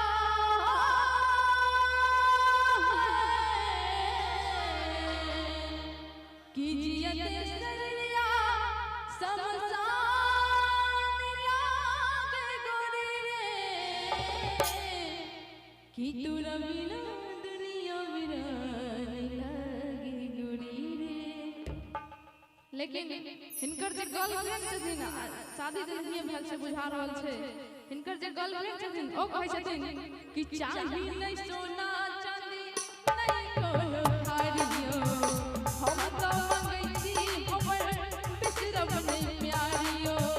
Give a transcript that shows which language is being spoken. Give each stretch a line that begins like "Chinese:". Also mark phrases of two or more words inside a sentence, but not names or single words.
Bhojpuri: कि जियते सररिया समसान लागे गुड़ी रे कि तोरा बिना दुनिया वीरान लगी गुड़ी रे।
Maithili: लेकिन हिनकर जे गर्लफ्रेंड छथिन शादी जे नियम भेल छै बुझा रहल छै हिनकर जे गर्लफ्रेंड छथिन ओ कहै छथिन कि चाही नहीं सोना चांदी नहीं कोनो हारियो हम तो मंगै छी हमर बिसरब नहीं प्यारियो